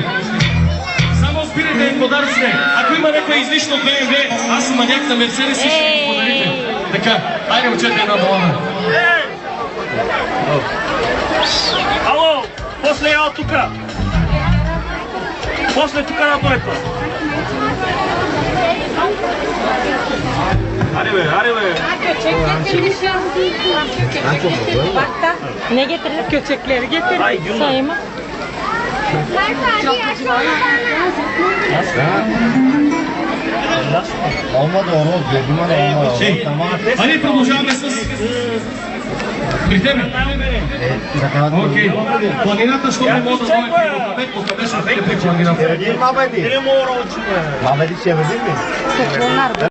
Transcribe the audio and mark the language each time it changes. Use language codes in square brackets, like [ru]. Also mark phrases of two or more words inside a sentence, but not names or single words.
[bg] Само спирайте подаръците. Ако има някой излишно от БМВ, аз съм маняк на Мерцедес и ще ги подарите. Така, айде учете една балада. Ало, после я тука. После тука на тоето. Аре бе. [tr] Ne getirelim? Köçekleri getirelim. Sayma. Olmadı onu dedim ama [bg] Hadi продължаваме с... При тебе? Окей. Планината, що не може да дойде при Покъде ще отиде при планината? [tr] Mabedi. Mabedi çevirdin mi?